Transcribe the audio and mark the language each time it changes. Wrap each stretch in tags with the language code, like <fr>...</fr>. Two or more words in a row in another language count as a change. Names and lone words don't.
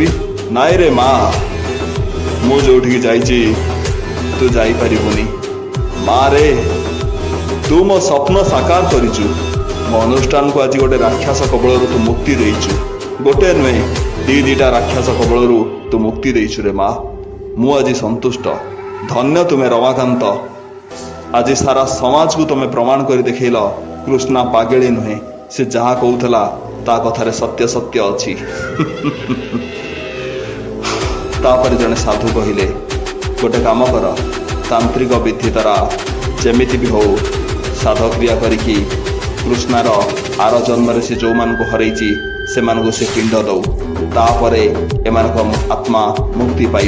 <or>ନାଇଁ ରେ ମା, ମୁ ଯୋ ଯାଇଛି ତୁ ଯାଇପାରିବୁନି। ମା ରେ, ତୁ ମୋ ସ୍ୱପ୍ନ ସାକାର କରିଚୁ। ମୋ ଅନୁଷ୍ଠାନ କୁ ଆଜି ଗୋଟେ ରାକ୍ଷସ କବଳ ତୁ ମୁକ୍ତି ଦେଇଚୁ। ଗୋଟେ ନୁହେ, ଦି ଦିଟା ରାକ୍ଷସ କବଳ ତୁ ମୁକ୍ତି ଦେଇଚୁ ରେ ମା। ମୁଁ ଆଜି ସନ୍ତୁଷ୍ଟ। ଧନ୍ୟ ତୁମେ ରମାକାନ୍ତ। ଆଜି ସାରା ସମାଜକୁ ତୁମେ ପ୍ରମାଣ କରି ଦେଖେଇଲ କୃଷ୍ଣା ପାଗେଳି ନୁହେଁ। ସେ ଯାହା କହୁଥିଲା ତା କଥାରେ ସତ୍ୟ ସତ୍ୟ ଅଛି। ତାପରେ ଜଣେ ସାଧୁ କହିଲେ, ଗୋଟେ କାମ କର, ତାନ୍ତ୍ରିକ ବିଧି ଦ୍ୱାରା ଯେମିତି ବି ହଉ ସାଧକ୍ରିୟା କରିକି କୃଷ୍ଣାର ଆର ଜନ୍ମରେ ସେ ଯେଉଁମାନଙ୍କୁ ହରେଇଛି ସେମାନଙ୍କୁ ସେ ପିଣ୍ଡ ଦଉ, ତାପରେ ଏମାନଙ୍କ ଆତ୍ମା ମୁକ୍ତି ପାଇବ।</or>